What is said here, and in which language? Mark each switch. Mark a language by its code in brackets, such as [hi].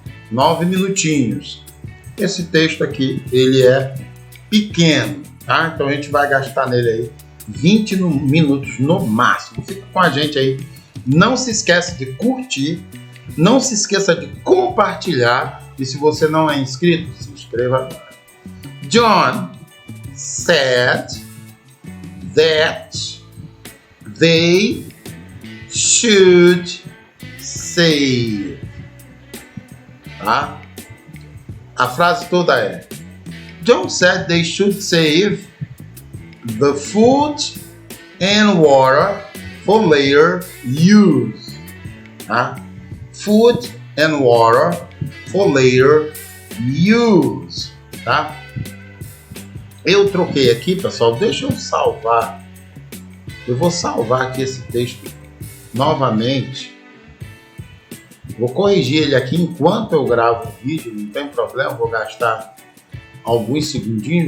[pt] 9 minutinhos. Esse texto aqui, ele é pequeno, tá? Então a gente vai gastar nele aí 20 minutos no máximo. Fica com a gente aí. Não se esqueça de curtir, não se esqueça de compartilhar, e se você não é inscrito, se inscreva agora. [en] John said that they should save. [pt] Tá? A frase toda é: [en] John said they should save the food and water for later use. [pt] Tá? [en] Food and water for later use. [pt] Tá? Eu troquei aqui, pessoal. Deixa eu salvar. Eu vou salvar aqui esse texto novamente. Vou corrigir ele aqui enquanto eu gravo o vídeo. Não tem problema, vou gastar alguns segundinhos.